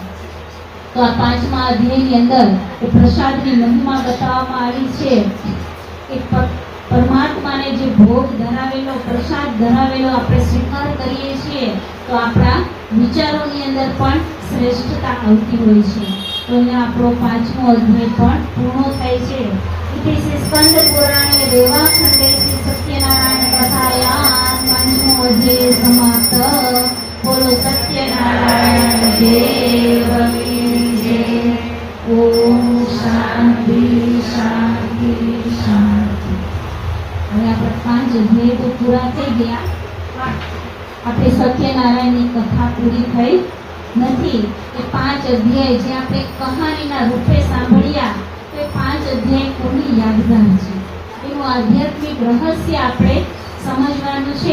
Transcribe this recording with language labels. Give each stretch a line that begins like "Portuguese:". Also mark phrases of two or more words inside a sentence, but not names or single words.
Gujarati: તો આ 5મા અધ્યાયની અંદર એ પ્રસાદની મહિમા બતાવવામાં આવી છે કે પરમાત્માને જે ભોગ ધરાવેલો, પ્રસાદ ધરાવેલો આપણે સ્વીકાર કરીએ છીએ તો આપણા વિચારોની અંદર પણ શ્રેષ્ઠતા આવતી હોય છે. તો અહીંયા આપણો 5મો અધ્યાય પણ પૂર્ણ થાય છે.
Sanskrit: इति स्कंद पुराणे देवाखंडे श्री सत्यनारायण कथायां 5मो अध्याय समाप्त.
Hindi: बोलो सत्यनारायण देव की जय.
Sanskrit: ओम शांति शांति शांति.
Gujarati: હવે આપણે 5 અધ્યાય તો પૂરા થઈ ગયા. આપણે સત્યનારાયણની કથા પૂરી થઈ નથી. એ 5 અધ્યાય જે આપણે કહાનીના રૂપે સાંભળ્યા તો એ 5 અધ્યાય કોની યાદગાર છે, એનું આધ્યાત્મિક રહસ્ય આપણે સમજવાનું છે.